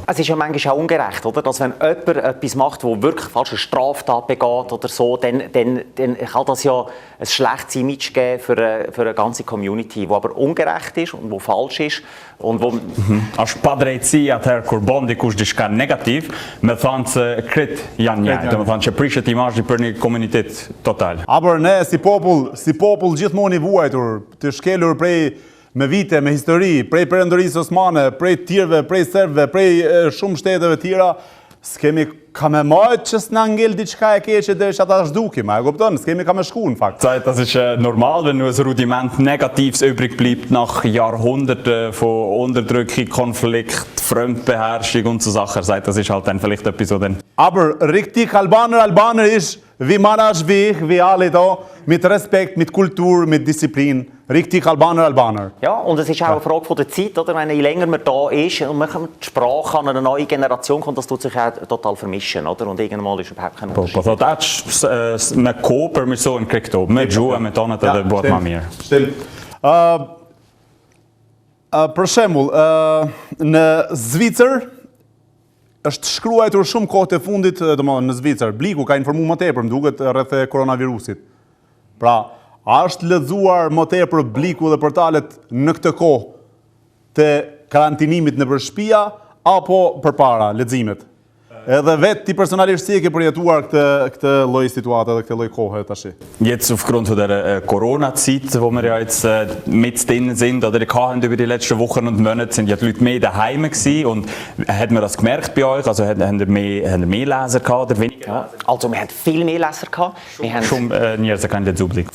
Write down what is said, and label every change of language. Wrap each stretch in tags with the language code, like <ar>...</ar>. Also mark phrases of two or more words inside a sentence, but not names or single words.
<de>Es ist ja manchmal auch ungerecht, oder? Dass wenn jemand etwas macht, wo wirklich falsche Straftat begeht oder so, dann kann das ja ein schlechtes Image geben für eine ganze Community, die aber ungerecht ist und wo falsch ist. Und wo</de> <sq>Është pa drejtësi atëherë kur bën dikush diçka negativ, me thënë se krit janë një, domethënë që prishet imazhi për një komunitet total. Aber ne si popull gjithmonë i vuajtur, të shkelur prej me vite, me histori, prej perëndërisë osmane, prej tirëve, prej serbëve, prej shumë shteteve tjera, s'kemi ka me majtë që s'na ngel diçka e keqe dhe që ata zhdukim, e kupton? S'kemi ka me shku në fakt.</sq> <de>Das ist normal, wenn nur ein Rudiment Negatives übrig bleibt nach Jahrhunderten von Unterdrückung, Konflikt, Fremdbeherrschung und so Sachen. Das ist halt dann vielleicht etwas, so dann. Aber richtig Albaner ist, wie man als wie alle da, mit Respekt, mit Kultur, mit Disziplin. Richtig Albaner. Ja, und es ist auch eine Frage von der Zeit, oder? Wenn je länger man da ist und man die Sprache an eine neue Generation kommt, das tut sich auch total vermischen, oder? Und irgendwann ist überhaupt kein Unterschied.</de> <sq>Po atë me kohë përmirësohen këto, me gjuhë, me tonët edhe bëhet më mirë.</sq> <de>Stimmt.</de> <sq>Për shembull, në Zvicër është shkruar shumë kohë të fundit, domethënë në Zvicër, Blicku ka informuar më tepër, më duket rreth koronavirusit. Pra, a është lexuar më tepër Blicku dhe portalet në këtë kohë të karantinimit nëpër shtëpia apo përpara leximet? Edhe vetë ti personalisht si e ke përjetuar këtë lloj situate dhe këtë lloj kohe tash?</sq> <de>Jetzt aufgrund der Corona-Zeit, wo wir ja jetzt mit drin sind, oder hatten über die letzten Wochen und Monate, sind ja die Leute mehr daheim gewesen. Und hat man das gemerkt bei euch? Also haben ihr mehr Leser gehabt oder weniger? Ja, also wir hatten viel mehr Leser gehabt. Wir haben schon keinen Zublick.</de>